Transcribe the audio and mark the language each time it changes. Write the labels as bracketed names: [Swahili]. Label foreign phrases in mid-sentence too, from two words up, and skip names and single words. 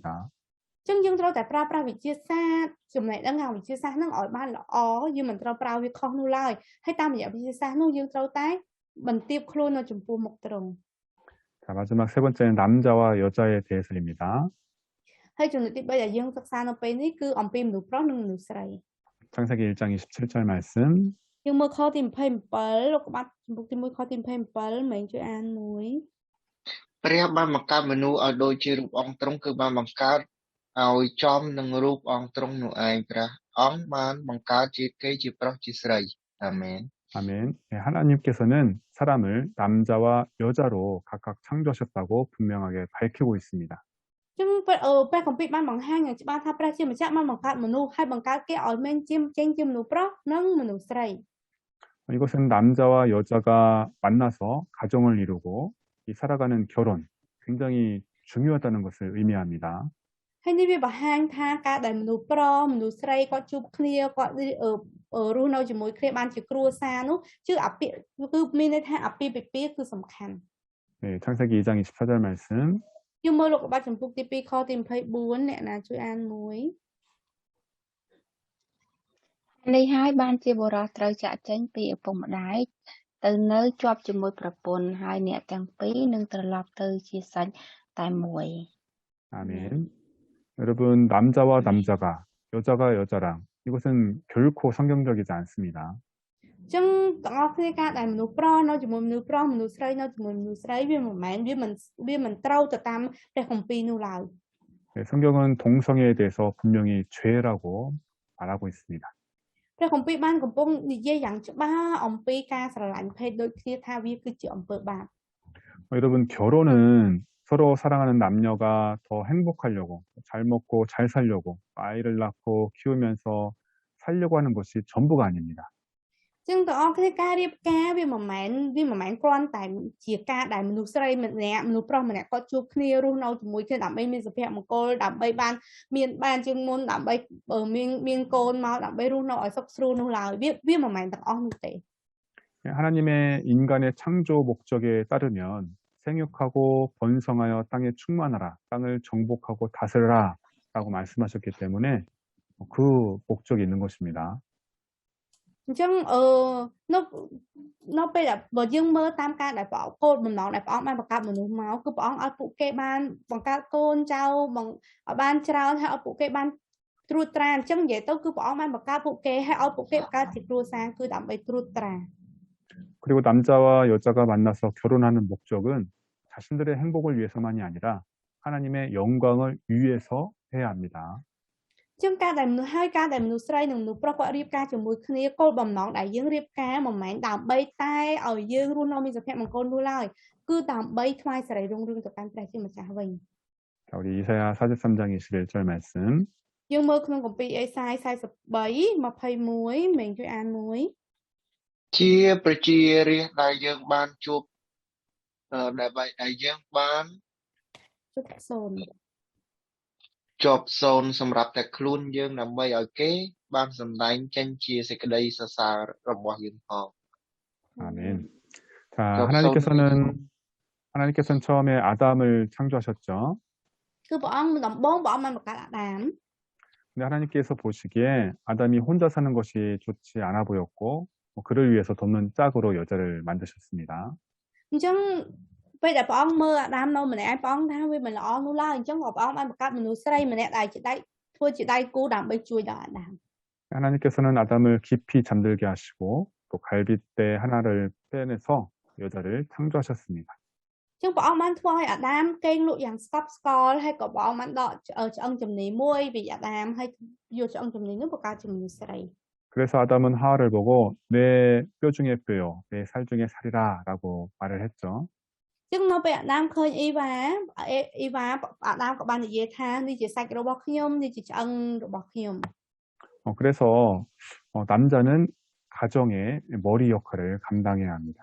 [Khmer] អញ្ចឹងយើងត្រូវតែប្រើប្រាស់វិទ្យាសាស្ត្រចំណេះដឹងខាងវិទ្យាសាស្ត្រហ្នឹងឲ្យបានល្អយើងមិនត្រូវប្រើវាខុសនោះឡើយហើយតាមរយៈវិទ្យាសាស្ត្រនោះយើងត្រូវតែបន្ទាបខ្លួននៅចំពោះមុខត្រង់ [Korean] 자, 마지막 세 번째는 남자와 여자에 대해서입니다. [Khmer] ហើយចំណុចទី3ដែលយើងសិក្សានៅពេលនេះគឺអំពីមនុស្សប្រុសនិងមនុស្សស្រី [Korean] 창세기 1장 27절 말씀. [Khmer] យើងមើលខទី27លោកក្បាត់ចំពុកទី1ខទី27មែនជួយអានមួយ ព្រះបានបង្កើតមនុស្សឲ្យដូចជារូបអង្គទ្រង់គឺបានបង្កើតឲ្យចំនឹងរូបអង្គទ្រង់នោះឯងព្រះអង្គបានបង្កើតជាគេជាប្រុសជាស្រីអាមែន [Korean] 아멘. 네, 하나님께서는 사람을 남자와 여자로 각각 창조하셨다고 분명하게 밝히고 있습니다. [Khmer] ចឹងព្រះគម្ពីរបានបង្ហាញយ៉ាងច្បាស់ថាព្រះជាម្ចាស់បានបង្កើតមនុស្សហើយបង្កើតគេឲ្យមានចេញជាមនុស្សប្រុសនិងមនុស្សស្រី [Korean] 이것은 남자와 여자가 만나서 가정을 이루고 이 살아가는 결혼, 굉장히 중요하다는 것을 의미합니다. [Khmer] ហើយនេះវាបង្ហាញថាការដែលមនុស្សប្រុសមនុស្សស្រីគាត់ជួបគ្នាគាត់រស់នៅជាមួយគ្នាបានជាគ្រួសារនោះគឺគឺមានន័យថាអាពាហ៍ពិពាហ៍គឺសំខាន់ [Korean] 네, 창세기 2장 24절 말씀. [Khmer] យើងមើលលោកក្បាត់ចំពុកទី2ខទី24អ្នកណាជួយអានមួយ នេះហើយបានជាបុរសត្រូវចាក់ចេញពីឪពុកម្ដាយទៅនៅជាប់ជាមួយប្រពន្ធហើយអ្នកទាំងពីរនឹងត្រឡប់ទៅជាសាច់តែមួយ [Korean] 아멘. 여러분, 남자와 남자가, 여자가 여자랑 이것은 결코 성경적이지 않습니다. [Khmer] ចឹងទាំងអស់គ្នាការដែលមនុស្សប្រុសនៅជាមួយមនុស្សប្រុសមនុស្សស្រីនៅជាមួយមនុស្សស្រីវាមិនត្រូវទៅតាមព្រះគម្ពីរនោះឡើយ [Korean] 네, 성경은 동성애에 대해서 분명히 죄라고 말하고 있습니다. [Khmer] ព្រះគម្ពីរបានកំពុងនិយាយយ៉ាងច្បាស់អំពីការស្រឡាញ់ភេទដូចគ្នាថាវាគឺជាអំពើបាប [Korean] 여러분, 결혼은 서로 사랑하는 남녀가 더 행복하려고, 잘 먹고 잘 살려고, 아이를 낳고 키우면서 살려고 하는 것이 전부가 아닙니다. [Khmer] ចឹងទាំងអស់គ្នាការរៀបការវាមិនមែនគ្រាន់តែជាការដែលមនុស្សស្រីម្នាក់មនុស្សប្រុសម្នាក់គាត់ជួបគ្នារស់នៅជាមួយគ្នាដើម្បីមានសុភមង្គលដើម្បីបានជាងមុនដើម្បីមានកូនមកដើម្បីរស់នៅឲ្យសុខស្រួលនោះឡើយវាមិនមែនទាំងអស់នោះទេ [Korean] 하나님의 인간의 창조 목적에 따르면 생육하고 번성하여 땅에 충만하라, 땅을 정복하고 다스려라 라고 말씀하셨기 때문에 그 목적이 있는 것입니다. [Khmer] អញ្ចឹងនៅពេលដែលបើយើងមើលតាមការដែលព្រះអង្គគោលបំណងដែលព្រះអង្គបានបង្កើតមនុស្សមកគឺព្រះអង្គឲ្យពួកគេបានបង្កើតកូនចៅឲ្យបានច្រើនហើយឲ្យពួកគេបានត្រួតត្រាអញ្ចឹងនិយាយទៅគឺព្រះអង្គបានបង្កើតពួកគេហើយឲ្យពួកគេបង្កើតជាគ្រួសារគឺដើម្បីត្រួតត្រា [Korean] 그리고 남자와 여자가 만나서 결혼하는 목적은 자신들의 행복을 위해서만이 아니라 하나님의 영광을 위해서 해야 합니다. [Khmer] ជាងការដែលមនុស្សស្រីនិងមនុស្សប្រុសគាត់រៀបការជាមួយគ្នាគោលបំណងដែលយើងរៀបការមិនមែនដើម្បីតែឲ្យយើងរស់នៅមានសុភមង្គលនោះឡើយគឺដើម្បីថ្វាយសិរីរុងរឿងទៅកាន់ព្រះជាម្ចាស់វិញ [Korean] 자, 우리 이사야 43장 21절 말씀. [Khmer] យើងមើលក្នុងគម្ពីរអេសាយ43 21មេងជួយអានមួយ ជាប្រជារាស្ត្រដែលយើងបានជួបដែលយើងបាន ជួយថាសូន ជាប់សូនសម្រាប់តែខ្លួនយើងដើម្បីឲ្យគេបានសម្ដែងចេញជាសេចក្តីសរសើររបស់យើងផង [Korean] 아멘. 자, 하나님께서는 처음에 아담을 창조하셨죠. [Khmer] គឺព្រះអង្គដំបូងព្រះអង្គបានបង្កើតអាដាម [Korean] 근데 하나님께서 보시기에 아담이 혼자 사는 것이 좋지 않아 보였고 그를 위해서 돕는 짝으로 여자를 만드셨습니다. [Khmer] អញ្ចឹងពេលដែលព្រះអង្គមើលអាដាមនៅម្នាក់ឯងព្រះអង្គថាវាមិនល្អនោះឡើយអញ្ចឹងក៏ព្រះអង្គបានបង្កើតមនុស្សស្រីម្នាក់ដែលជាដៃធ្វើជាដៃគូដើម្បីជួយដល់អាដាម [Korean] 하나님께서는 아담을 깊이 잠들게 하시고 또 갈빗대 하나를 빼내서 여자를 창조하셨습니다. [Khmer] អញ្ចឹងព្រះអង្គបានធ្វើឲ្យអាដាមគេងលក់យ៉ាងស្កប់ស្កល់ហើយក៏ព្រះអង្គបានដកឆ្អឹងចំណីមួយពីអាដាមហើយយកឆ្អឹងចំណីនោះបង្កើតជាមនុស្សស្រី [Korean] 그래서 아담은 하와를 보고 내 뼈 중에 뼈요, 내 살 중에 살이라 라고 말을 했죠. [Khmer] អញ្ចឹងនៅពេលអាដាមឃើញអ៊ីវ៉ាអាដាមក៏បាននិយាយថានេះជាសាច់របស់ខ្ញុំនេះជាឆ្អឹងរបស់ខ្ញុំ [Korean] 그래서 남자는 가정의 머리 역할을 감당해야 합니다.